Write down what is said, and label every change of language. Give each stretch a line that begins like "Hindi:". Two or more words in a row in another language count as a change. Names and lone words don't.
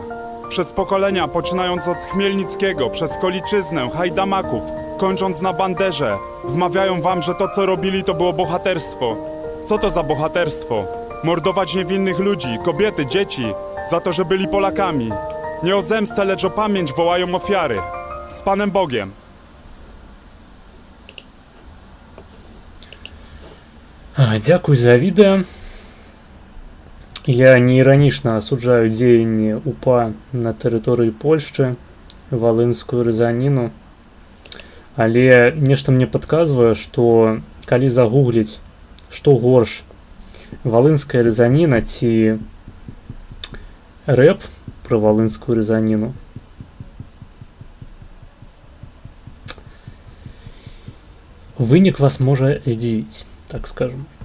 Polish: Przez pokolenia, poczynając od Chmielnickiego, przez Koliczyznę, Hajdamaków, kończąc na Banderze, wmawiają wam, że to co robili to było bohaterstwo. Co to za bohaterstwo? Mordować niewinnych ludzi, kobiety, dzieci, za to, że byli Polakami. Nie o zemstę, lecz o pamięć wołają ofiary. Z Panem Bogiem.
Belarusian: Дзякуй за відэо. Я не іранічна асуджаю дзеянні УПА на тэрыторыі Польшчы, валынскую рызаніну. Але нешта мне падказвае, што калі загугліць, што горш, валынская рызаніна ці рэп пра валынскую рызаніну, вынік вас можа здзівіць, так скажем.